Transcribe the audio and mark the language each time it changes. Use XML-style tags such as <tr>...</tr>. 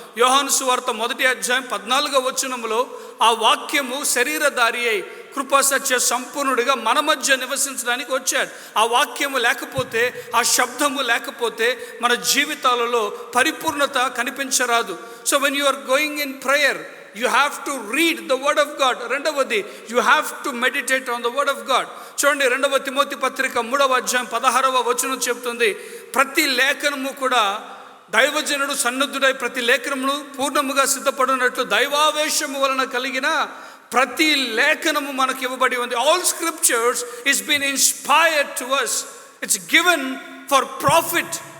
<te>యోహాను సువార్త 1వ అధ్యాయం 14వ వచనంలో ఆ వాక్యము శరీరధారి అయి కృపా సత్య సంపూర్ణుడిగా మన మధ్య నివసించడానికి వచ్చాడు. ఆ వాక్యము లేకపోతే, ఆ శబ్దము లేకపోతే మన జీవితాలలో పరిపూర్ణత కనిపించరాదు.</te> <en>So when you are going in prayer, you have to read the word of God. రెండవది, you have to meditate on the word of God.</en> <te>చూడండి, 2వ తిమోతి పత్రిక 3వ అధ్యాయం 16వ వచనం చెప్తుంది, ప్రతి లేఖనము కూడా దైవజనుడు సన్నద్ధుడై ప్రతి లేఖనమును పూర్ణముగా సిద్ధపడినట్లు దైవావేశము వలన కలిగిన ప్రతి లేఖనము మనకు ఇవ్వబడి ఉంది.</te> <en>All scriptures is been inspired to us. It's given for profit.</en>